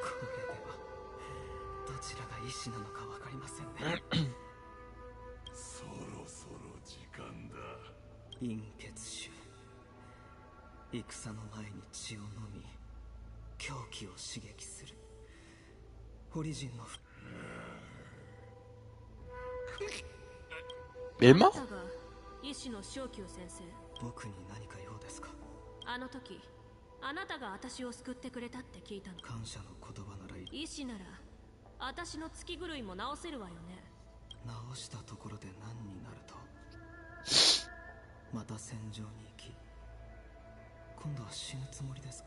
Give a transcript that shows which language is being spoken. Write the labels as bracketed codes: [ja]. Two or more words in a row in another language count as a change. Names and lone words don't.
[ja] これではどちらが医師なのかわかりませんね。そろそろ時間だ。陰血種、戦の前に血を飲み狂気を刺激する。オリジンの [fr] Elle est morte? [ja] あなたが医師の正気先生。僕に何か用ですか？あの時あなたが私を救ってくれたって聞いたの。感謝の言葉ならいい。医師なら私の月狂いも治せるわよね。治したところで何になるとまた戦場に行き今度は死ぬつもりですか？